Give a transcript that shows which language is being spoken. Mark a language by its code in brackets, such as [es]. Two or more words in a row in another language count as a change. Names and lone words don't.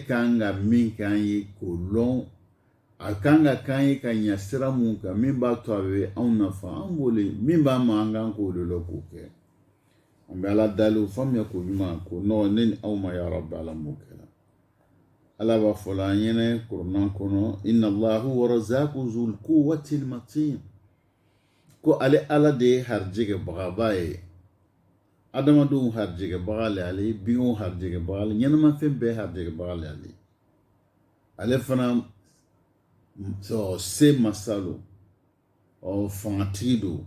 [bm] kan ka min k'an ye k'o lɔn a kan ka k'an ye ka ɲɛ sira mun kan min b'a to a bɛ anw nafa an b'o le min b'an ma an kan k'o de lɔ k'o kɛ an bɛ Ala dali o faamuya ko ɲuman ko nɔgɔ ne ni aw ma [ar] يا ربي [bm] Ala m'o kɛla Ala b'a fɔ la an ɲɛna kuranɛ kɔnɔ [ar] إن الله هو الرزاق ذو القوة المتين [bm] ko ale Ala de ye harijɛgɛbagaba ye adamadenw harijɛgɛbaga le ale binw harijɛgɛbaga le ɲɛnamafɛn bɛɛ harijɛgɛbaga le ale fana se masalo fangatigi don